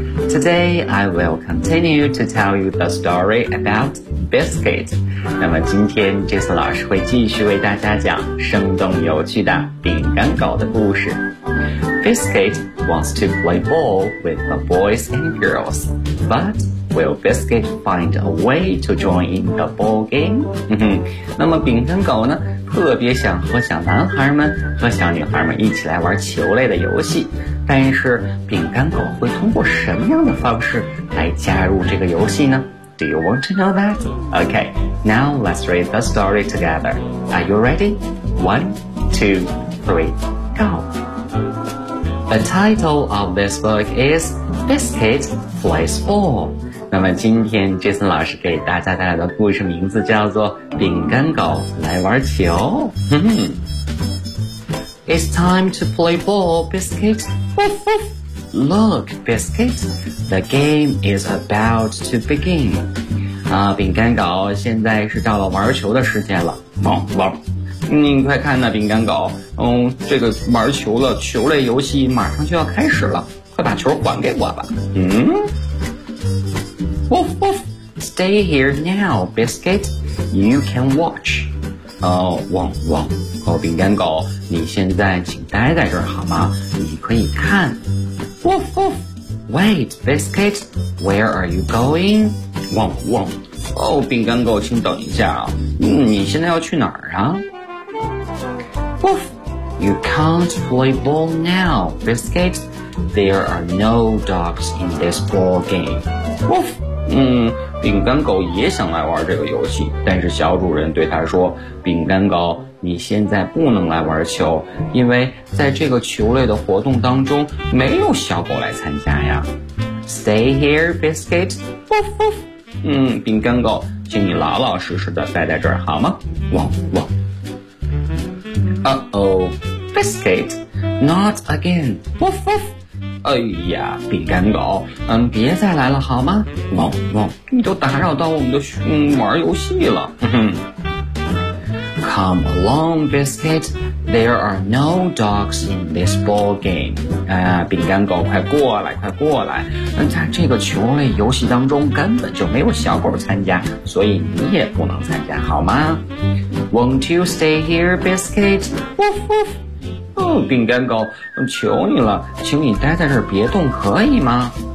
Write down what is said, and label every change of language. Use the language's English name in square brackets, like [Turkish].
[English] Today I will continue to tell you the story about Biscuit. [Chinese] 那么今天 Jason 老师会继续为大家讲生动有趣的饼干狗的故事。 [English] Biscuit wants to play ball with the boys and girls, butWill Biscuit find a way to join in the ball game? [Chinese] 那么饼干狗呢，特别想和小男孩们和小女孩们一起来玩球类的游戏，但是饼干狗会通过什么样的方式来加入这个游戏呢？ [English] Do you want to know that? Okay, now let's read the story together. Are you ready? 1, 2, 3, go! The title of this book is Biscuit Plays Ball. [Chinese] 那么今天 Jason 老师给大家带来的故事名字叫做《饼干狗来玩球》。 [English] It's time to play ball, Biscuit. Look, Biscuit, the game is about to begin. [Chinese] 啊，饼干狗，现在是到了玩球的时间了。汪汪，你快看呐，饼干狗，这个玩球了，球类游戏马上就要开始了，快把球还给我吧。 [English] Woof, woof. Stay here now, Biscuit. You can watch. Oh, wong, wong. [Chinese] Oh, 饼干狗，你现在请待在这儿好吗？你可以看。 [English] Woof, woof. Wait, Biscuit. Where are you going? [Chinese] Wong, wong. Oh, 饼干狗，请等一下啊。你现在要去哪儿啊？ [English] Woof. You can't play ball now, Biscuit. There are no dogs in this ball game. Woof. [Chinese] 饼干狗也想来玩这个游戏，但是小主人对他说，饼干狗，你现在不能来玩球，因为在这个球类的活动当中没有小狗来参加呀。 [English] Stay here, Biscuit. Woof, woof. [Chinese] 饼干狗，请你老老实实的待在这儿好吗？汪汪。 [English] Uh-oh, Biscuit, not again. Woof, woof. [Chinese] 哎呀，饼干狗，别再来了好吗？汪汪，你都打扰到我们的玩游戏了。哼哼。 [English] Come along, Biscuit. There are no dogs in this ball game. [Chinese] 饼干狗，快过来，快过来。在这个球类游戏当中，根本就没有小狗参加，所以你也不能参加，好吗 [English] ？Won't you stay here, Biscuit? Woof woof. [Chinese] 哦，饼干狗，求你了，请你待在这儿别动，可以吗？